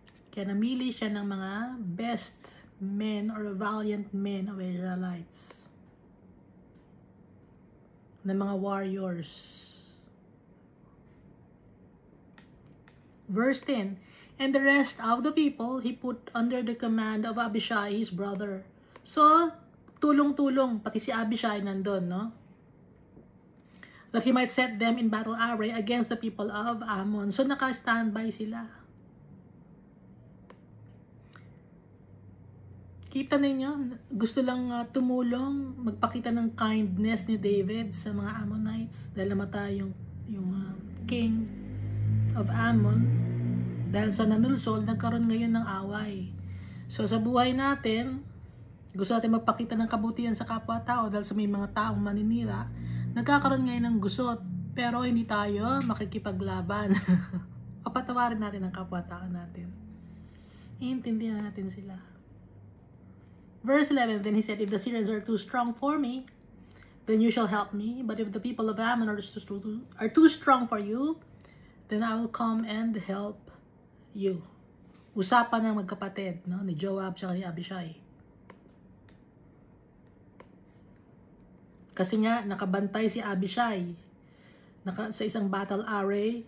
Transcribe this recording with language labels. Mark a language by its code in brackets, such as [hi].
[tl] Kaya namili siya ng mga best men or [en] valiant men of Israelites, [tl] ng mga warriors. [en] Verse 10, and the rest of the people he put under the command of Abishai, his brother. [tl] So, tulong-tulong, pati si Abishai nandun, no? [en] That he might set them in battle array against the people of Ammon. [tl] So, naka-standby sila. Kita ninyo, gusto lang tumulong, magpakita ng kindness ni David sa mga Ammonites dahil namatay yung king of Ammon. Dahil sa nanulsol, nagkaroon ngayon ng away. So sa buhay natin, gusto natin magpakita ng kabutihan sa kapwa-tao dahil sa may mga taong maninira, nagkakaroon ngayon ng gusot, pero hindi tayo makikipaglaban. Papatawarin natin ang kapwa-tao natin. Iintindihan natin sila. [en] Verse 11, then he said, if the Syrians are too strong for me, then you shall help me. But if the people of Ammon are too strong for you, then I will come and help you. [tl] Usapan ng magkapatid, no? Ni Joab at ni Abishai. Kasi nga, nakabantay si Abishai sa isang battle array.